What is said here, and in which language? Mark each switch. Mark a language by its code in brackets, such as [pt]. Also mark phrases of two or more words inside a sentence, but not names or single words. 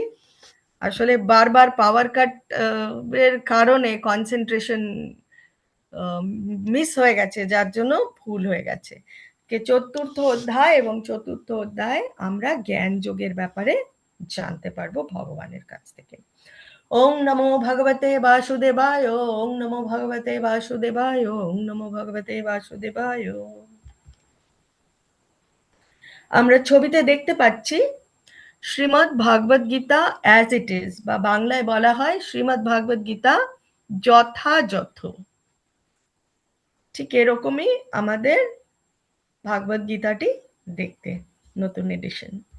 [bn] আসলে বারবার [en] power cut [bn] এর কারণে [en] concentration miss [bn] হয়ে গেছে, যার জন্য ভুল হয়ে গেছে। চতুর্থ অধ্যায় এবং চতুর্থ অধ্যায় আমরা জ্ঞান যোগের ব্যাপারে জানতে পারবো ভগবানের কাছ থেকে। [sa] ॐ नमो भगवते वासुदेवाय, ॐ नमो भगवते वासुदेवाय, ॐ नमो भगवते वासुदेवाय। [bn] আমরা ছবিতে দেখতে পাচ্ছি শ্রীমদ্ ভাগবত গীতা অ্যাজ ইট ইজ, বা বাংলায় বলা হয় শ্রীমদ্ ভাগবত গীতা যথাযথ। ঠিক এরকমই আমাদের ভাগবত গীতাটি দেখতে, নতুন এডিশন।